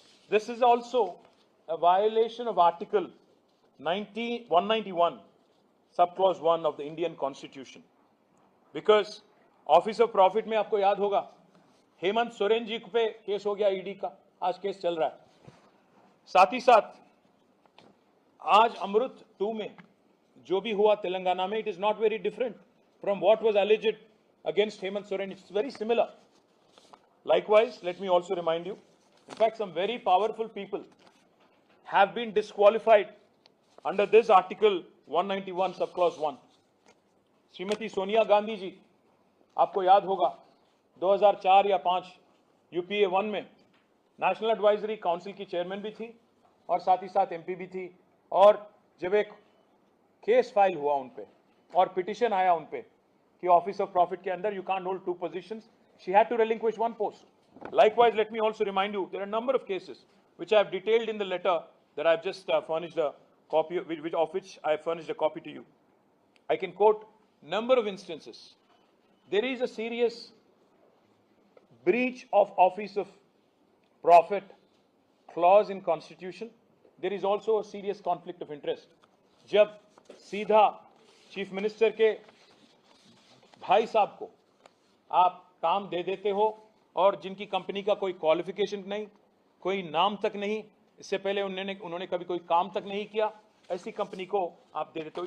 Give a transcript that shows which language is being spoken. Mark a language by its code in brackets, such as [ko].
[en] this is also a violation of article 191 sub clause 1 of the Indian constitution, because office of profit [hi] में आपको याद होगा हेमंत सोरेन जी पे case हो गया, ईडी का आज केस चल रहा है. साथ ही साथ आज अमृत 2 में जो भी हुआ तेलंगाना में, [en] It is not very different from what was alleged against Hemant Soren. It's very similar. Likewise, let me also remind you, in fact some very powerful people have been disqualified under this article 191 subclause 1. [hi] Shrimati Sonia Gandhi ji, आपको याद होगा 2004 या 5 UPA 1 में national advisory council की chairman भी थी और साथ ही साथ MP भी थी. और जब एक केस फाइल हुआ उन पे और पिटिशन आया उन पे कि ऑफिस ऑफ प्रॉफिट के अंदर [en] You can't hold 2 positions, she had to relinquish 1 post. Likewise, let me also remind you, there are a number of cases which I have detailed in the letter that I have just furnished a copy of which I have furnished a copy to you. I can quote number of instances. There is a serious breach of office of profit clause in constitution. There is also a serious conflict of interest. [hi] जब सीधा chief minister के भाई साहब को आप काम दे देते हो और जिनकी कंपनी का कोई क्वालिफिकेशन नहीं, कोई नाम तक नहीं, इससे पहले उन्होंने कभी कोई काम तक नहीं किया, ऐसी कंपनी को आप दे देते हो.